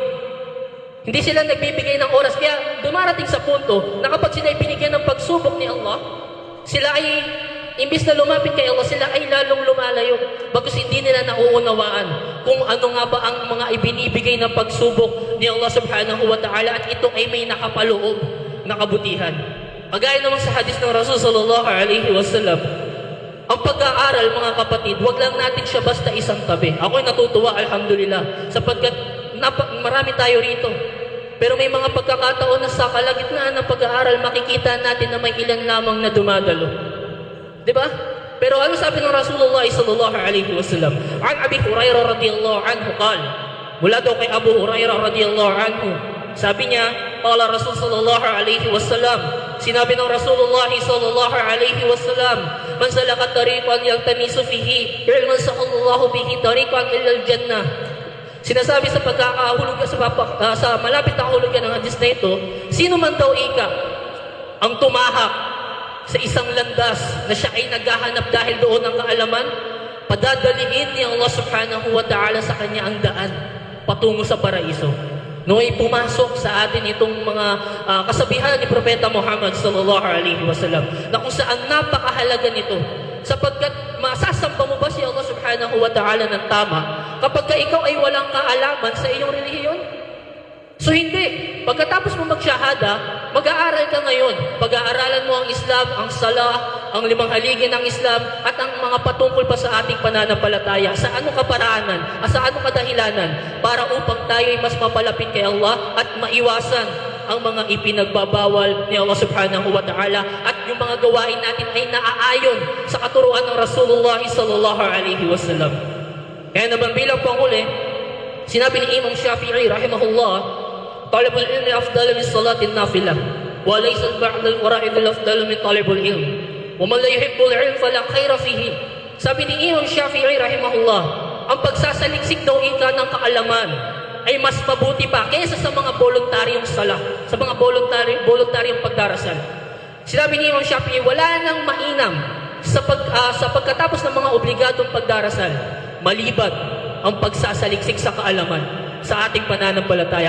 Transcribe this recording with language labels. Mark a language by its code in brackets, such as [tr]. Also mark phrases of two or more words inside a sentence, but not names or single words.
[tl] Hindi sila nagbibigay ng oras. Kaya dumarating sa punto na kapag sila ay binigyan ng pagsubok ni Allah, sila ay, imbis na lumapit kay Allah, sila ay lalong lumalayo. Bagkus hindi nila nauunawaan kung ano nga ba ang mga ibinibigay ng pagsubok ni Allah [ar] سبحانه وتعالى [tl] at ito ay may nakapaloob na kabutihan. Kagaya naman sa hadis ng Rasul [ar] صلى الله عليه وسلم, [tl] ang pag-aaral mga kapatid, wag lang natin siya basta isang tabi. Ako'y natutuwa, alhamdulillah, sapagkat marami tayo rito. Pero may mga pagkakataon na sa kalagitnaan ng pag-aaral, makikita natin na may ilan lamang na dumadalo. Diba? Pero ano sabi ng Rasulullah [ar] صلى الله عليه وسلم? عن أبي هريرة رضي الله عنه قال, [tl] mula daw kay Abu Hurairah [ar] رضي الله عنه, [tl] sabi niya, [ar] قال رسول صلى الله عليه وسلم, [tl] sinabi ng Rasulullah [ar] صلى الله عليه وسلم من سلك طريقا يلتمس فيه علما سهل الله به طريقا إلى الجنة. [tl] Sinasabi sa pagkakahulugan sa malapit na kahulugan ng hadis na ito, sino man daw ika ang tumahak sa isang landas na siya ay naghahanap dahil doon ng kaalaman, padadaliin ni Allah [ar] سبحانه وتعالى [tl] sa kanya ang daan patungo sa paraiso. No'y pumasok sa atin itong mga kasabihan ni Propeta Muhammad [ar] صلى الله عليه وسلم [tl] na kung saan napakahalaga nito, sapagkat masasamba mo ba si Allah [ar] سبحانه وتعالى [tl] ng tama kapag ka ikaw ay walang kaalaman sa iyong relihiyon? So hindi. Pagkatapos mo magsyahada, mag-aaral ka ngayon. Pag-aaralan mo ang Islam, ang Salah, ang 5 haligi ng Islam, at ang mga patungkol pa sa ating pananampalataya. Sa anong kaparaanan, sa anong kadahilanan, para upang tayo ay mas mapalapit kay Allah at maiwasan ang mga ipinagbabawal ni Allah [ar] سبحانه وتعالى [tl] at yung mga gawain natin ay naaayon sa katuruan ng Rasulullah [ar] صلى الله عليه وسلم. [tl] Kaya naman bilang panghuli, sinabi ni Imam Shafi'i [ar] رحمه الله طلب العلم أفضل من صلاة النافلة وليس بعد الفرائض أفضل من طلب العلم ومن لا يحب العلم فلا خير فيه. [tl] Sabi ni Imam Shafi'i rahimahullah, ang pagsasaliksik daw ika ng kaalaman ay mas mabuti pa kaysa sa mga voluntaryong salah, sa mga voluntaryong pagdarasal. Sinabi ni Imam Shafi'i, wala nang mainam sa pagkatapos ng mga obligadong pagdarasal maliban ang pagsasaliksik sa kaalaman sa ating pananampalataya.